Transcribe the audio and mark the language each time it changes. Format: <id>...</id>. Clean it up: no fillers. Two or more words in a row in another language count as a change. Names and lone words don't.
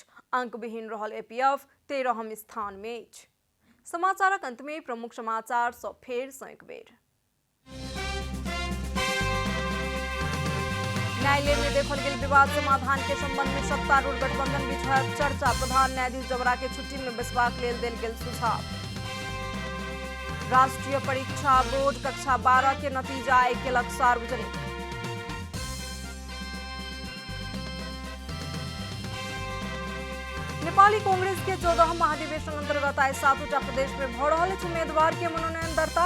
<mai>अंक विहीन रहल एपीएफ 13वीं स्थान में अछि। समाचारक अंत में प्रमुख समाचार सब फेर सँ एक बेर। न्यायालय में देखल गेल विवाद समाधान के संबंध में सत्तारूढ़ गठबंधन बीच होयत चर्चा। प्रधान न्यायाधीश जबरा के छुट्टी में बैसबाक लेल देल गेल सुझाव। राष्ट्रीय परीक्षा बोर्ड कक्षा 12 के नतीजा आइ केलक सार्वजनिक। नेपाली कांग्रेस के 14 महाधिवेशन अंतर्गत आइ 7टा प्रदेश में भ रहल अछि उम्मीदवार के मनोनयन दर्ता।</mai>